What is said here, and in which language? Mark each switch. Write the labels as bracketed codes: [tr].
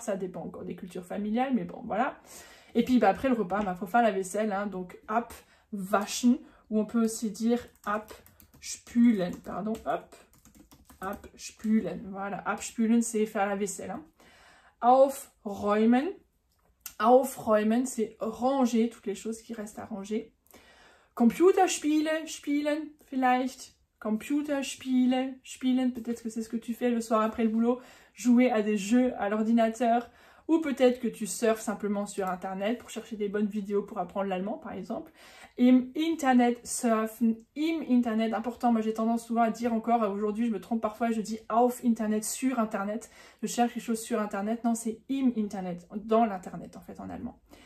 [fr] Ça dépend encore des cultures familiales, mais bon, voilà. Et puis, bah, après le repas, bah, faut faire la vaisselle, hein, donc abwaschen, ou on peut aussi dire abspülen, pardon, abspülen. Voilà, abspülen, c'est faire la vaisselle. Hein. Aufräumen. Aufräumen, c'est ranger toutes les choses qui restent à ranger. [de] Computerspiele, spielen, vielleicht. Computerspiele, spielen, [fr] peut-être que c'est ce que tu fais le soir après le boulot, jouer à des jeux à l'ordinateur, ou peut-être que tu surfes simplement sur Internet pour chercher des bonnes vidéos pour apprendre l'allemand, par exemple. [de] Im Internet surfen, im Internet, [fr] important, moi j'ai tendance souvent à dire encore, aujourd'hui je me trompe parfois, je dis [de] auf Internet, [fr] sur Internet, je cherche quelque chose sur Internet, non c'est [de] im Internet, [fr] dans l'Internet en fait en allemand.